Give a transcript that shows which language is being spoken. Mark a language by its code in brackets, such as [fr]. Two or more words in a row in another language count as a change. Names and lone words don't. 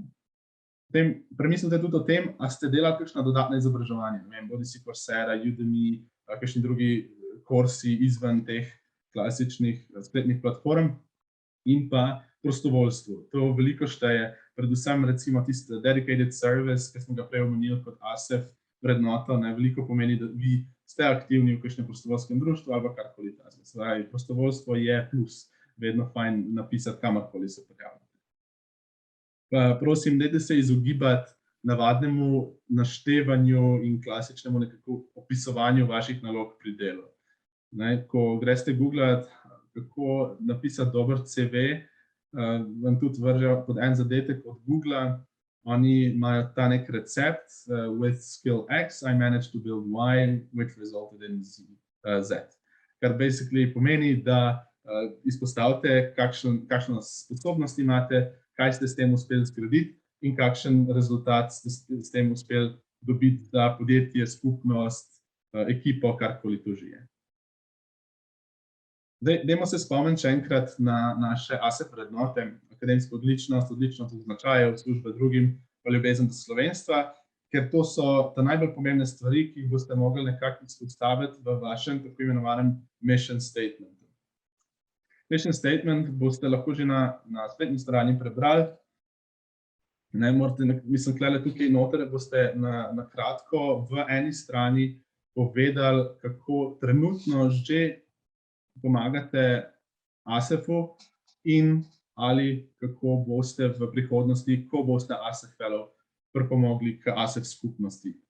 [sl] Potem premislite tudi o tem, a ste delali kakšna dodatna izobraževanja, ne vem, bodisi Coursera, Udemy, kakšni drugi kursi izven teh klasičnih spletnih platform in pa prostovoljstvo. To veliko šteje, predvsem recimo tisti [en] dedicated service, [sl] ki smo ga prej omenili kot ASEF vrednoto, veliko pomeni, da vi ste aktivni v kakšnem prostovoljskem društvu ali karkoli takega. Se pravi, prostovoljstvo je plus, vedno fajn napisati kamorkoli se prijavite. Prosim, dajte se izogibati navadnemu naštevanju in klasičnemu nekako opisovanju vaših nalog pri delu. Ko greste googlati, kako napisati dober CV, vam tudi vržejo pod en zadetek od Googla. Oni imajo ta nek recept, [en] with skill X, I managed to build Y, which resulted in Z. [sl] Kar basically pomeni, da izpostavite, kakšno sposobnost imate, kaj ste s tem uspeli zgraditi in kakšen rezultat ste s tem uspeli dobiti za podjetje, skupnost, ekipo, karkoli to že je. Dajmo se spomniti še enkrat na naše ASEF vrednote, akademska odličnost, odličnost v značaju, služba drugim, pa ljubezen do slovenstva, ker to so ta najbolj pomembne stvari, ki jih boste mogli nekako izpostaviti v vašem tako imenovanem [en] mission statementu. Mission statement [sl] boste lahko že na spletni strani prebrali. Mislim, tukaj noter boste na kratko v eni strani povedali, kako trenutno že pomagate ASEF-u in ali kako boste v prihodnosti, ko boste ASEF Fellow, pripomogli k ASEF skupnosti.